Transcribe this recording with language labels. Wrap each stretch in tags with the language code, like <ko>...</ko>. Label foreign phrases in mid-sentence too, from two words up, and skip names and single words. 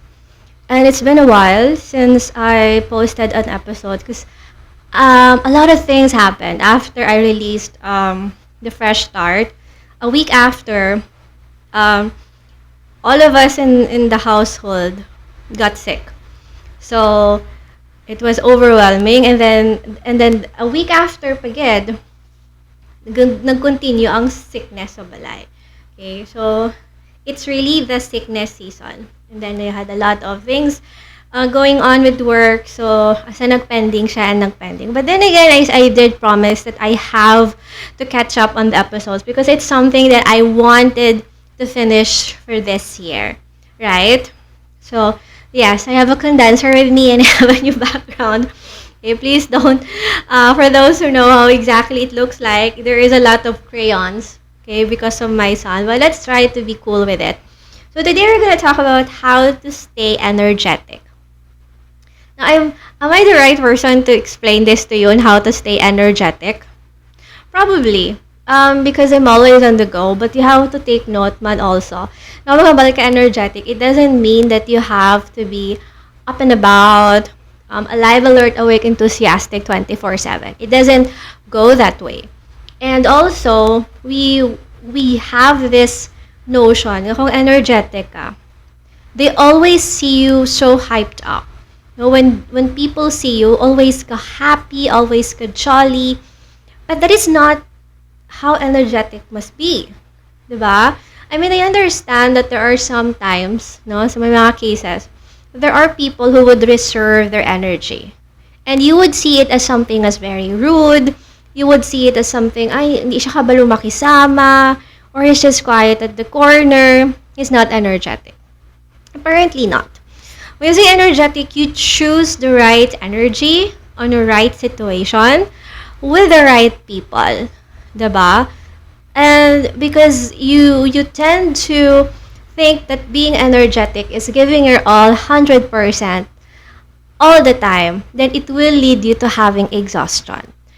<en>And it's been a while since I posted an episode because a lot of things happened after I released the Fresh Start. A week after, um, all of us in the household got sick. So, it was overwhelming. And then a week after pagid,</en> <ceb>nag-continue ang sickness sa balay.</ceb> <en>Okay, so it's really the sickness season. And then I had a lot of things going on with work. So,</en> <ceb>asa nagpending siya and nagpending.</ceb> <en>But then again, I did promise that I have to catch up on the episodes because it's something that I wanted to finish for this year. Right? So, yes, I have a condenser with me and I have a new background. Okay, please don't. For those who know how exactly it looks like, there is a lot of crayons. Okay, because of my son. But let's try to be cool with it. So today we're gonna talk about how to stay energetic. Now, am I the right person to explain this to you on how to stay energetic? Probably. Because I'm always on the go, but you have to take note man also. Now,</en> <ceb>mga ka energetic,</ceb> <en>it doesn't mean that you have to be up and about, alive, alert, awake, enthusiastic 24/7. It doesn't go that way. And also, we have this notion</en> <ceb>na kung energetic ka,</ceb> <en>they always see you so hyped up. You know, when people see you, always ka happy, always ka jolly. But that is not how energetic must be. Diba? I mean, I understand that there are some times, no,</en> <ceb>sa may mga cases,</ceb> <en>there are people who would reserve their energy. And you would see it as something as very rude. You would see it as something,</en> <ceb>ay, hindi siya kabalo makisama,</ceb> <en>or he's just quiet at the corner. He's not energetic. Apparently not. When you say energetic, you choose the right energy on the right situation with the right people. Diba? And because you tend to think that being energetic is giving your all 100% all the time, then it will lead you to having exhaustion.</en>